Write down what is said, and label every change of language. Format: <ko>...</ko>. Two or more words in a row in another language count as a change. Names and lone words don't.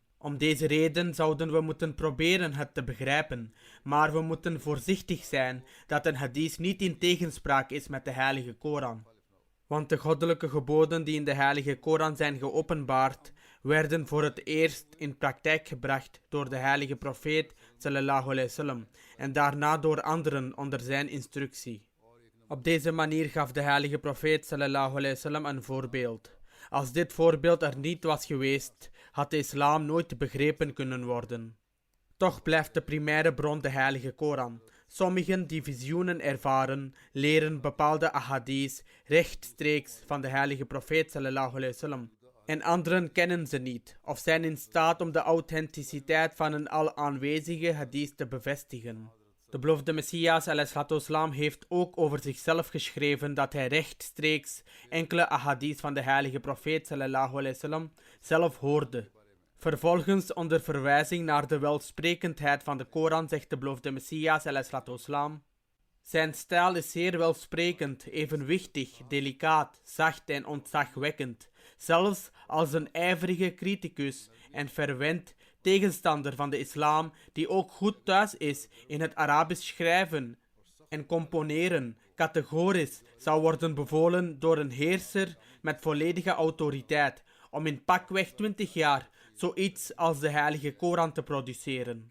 <nl>Om deze reden zouden we moeten proberen het te begrijpen, maar we moeten voorzichtig zijn dat een hadith niet in tegenspraak is met de heilige Koran. Want de goddelijke geboden die in de heilige Koran zijn geopenbaard, werden voor het eerst in praktijk gebracht door de heilige profeet</nl> <ar>صلى الله عليه وسلم</ar> <nl>en daarna door anderen onder zijn instructie. Op deze manier gaf de heilige profeet</nl> <ar>صلى الله عليه وسلم</ar> <nl>een voorbeeld. Als dit voorbeeld er niet was geweest, had de islam nooit begrepen kunnen worden. Toch blijft de primaire bron de heilige Koran. Sommigen die visioenen ervaren, leren bepaalde ahadith rechtstreeks van de heilige profeet</nl> <ar>صلى الله عليه وسلم.</ar> <nl>En anderen kennen ze niet, of zijn in staat om de authenticiteit van een al aanwezige hadith te bevestigen. De beloofde Messias a.s. heeft ook over zichzelf geschreven dat hij rechtstreeks enkele ahadith van de heilige profeet</nl> <ar>صلى الله عليه وسلم</ar> <nl>zelf hoorde. Vervolgens, onder verwijzing naar de welsprekendheid van de Koran, zegt de beloofde Messias a.s. Zijn stijl is zeer welsprekend, evenwichtig, delicaat, zacht en ontzagwekkend. Zelfs als een ijverige criticus en verwend tegenstander van de islam, die ook goed thuis is in het Arabisch schrijven en componeren, categorisch zou worden bevolen door een heerser met volledige autoriteit om in pakweg 20 jaar zoiets als de heilige Koran te produceren.</nl>